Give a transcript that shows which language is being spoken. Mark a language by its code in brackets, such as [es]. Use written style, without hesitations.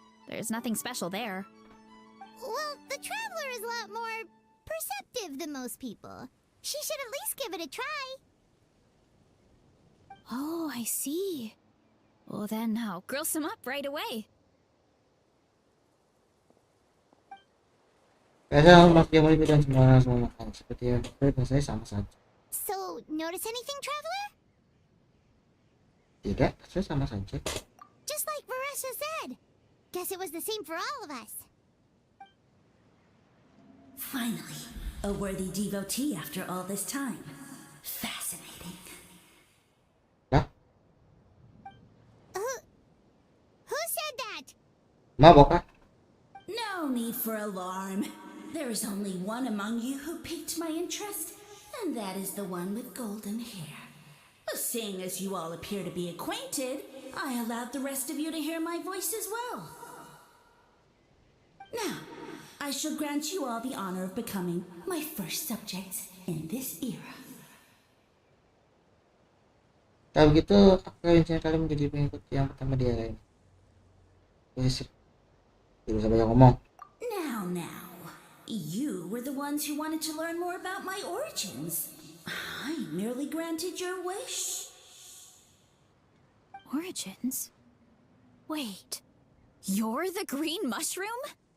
[en] There's nothing special there. Well, the traveler is a lot more perceptive than most people. She should at least give it a try. Oh, I see. Well then, I'll grill some up right away. [id] Kayaknya makin mulai dan semua langsung makan seperti yang saya sama saja. [en] So, notice anything, traveler? [id] Tidak, saya sama saja. [en] Just like Varesa said. Guess it was the same for all of us. Finally, a worthy devotee after all this time. Fascinating. [id] Lah? [en] Who said that? [id] Mabok kah? [en] No need for alarm. There is only one among you who piqued my interest, and that is the one with golden hair. Seeing as you all appear to be acquainted, I allowed the rest of you to hear my voice as well. Now, I shall grant you all the honor of becoming my first subjects in this era. [id] Kalau begitu, apakah rencana kalian menjadi pengikut yang pertama di era ini? Yes. Tidak usah banyak ngomong. [en] Now, you were the ones who wanted to learn more about my origins. I merely granted your wish. Origins? Wait, you're the green mushroom?